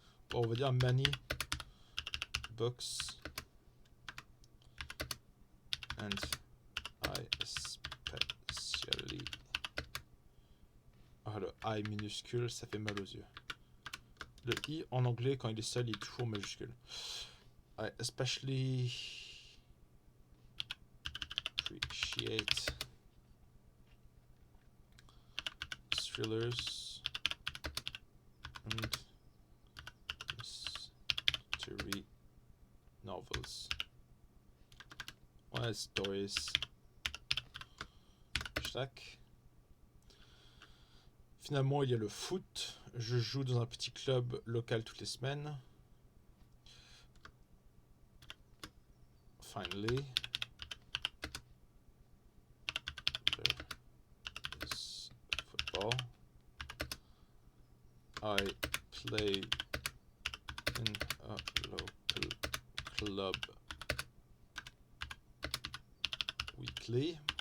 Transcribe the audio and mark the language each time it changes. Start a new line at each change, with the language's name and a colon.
French: Bon, on va dire
English: many books. And I especially...
French: Ah, le I minuscule, ça fait mal aux yeux. Le I en anglais, quand il est seul, il est toujours majuscule.
English: I especially appreciate thrillers and mystery novels.
French: Ouais, stories. Tac. Finalement, il y a le foot. Je joue dans un petit club local toutes les semaines.
English: Finally, there is football. I play in a local club weekly.